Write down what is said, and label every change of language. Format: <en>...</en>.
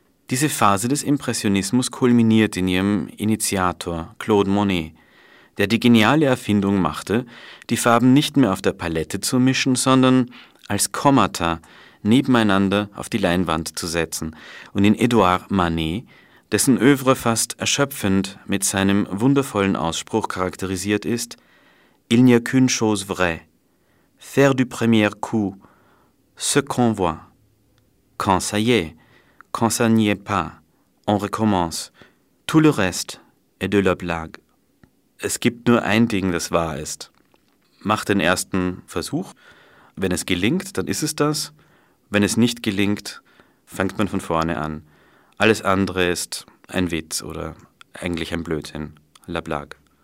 <de>Diese Phase des Impressionismus kulminiert in ihrem Initiator Claude Monet, der die geniale Erfindung machte, die Farben nicht mehr auf der Palette zu mischen, sondern als Kommata nebeneinander auf die Leinwand zu setzen und in Édouard Manet, dessen Œuvre fast erschöpfend mit seinem wundervollen Ausspruch charakterisiert ist,</de> <fr>«Il n'y a qu'une chose vraie, faire du premier coup ce qu'on voit. Quand ça y est, quand ça n'y est pas, on recommence. Tout le reste est de la blague.»</fr> <de>Es gibt nur ein Ding, das wahr ist. Mach den ersten Versuch. Wenn es gelingt, dann ist es das. Wenn es nicht gelingt, fängt man von vorne an. Alles andere ist ein Witz oder eigentlich ein Blödsinn.</de> <fr>La blague.</fr>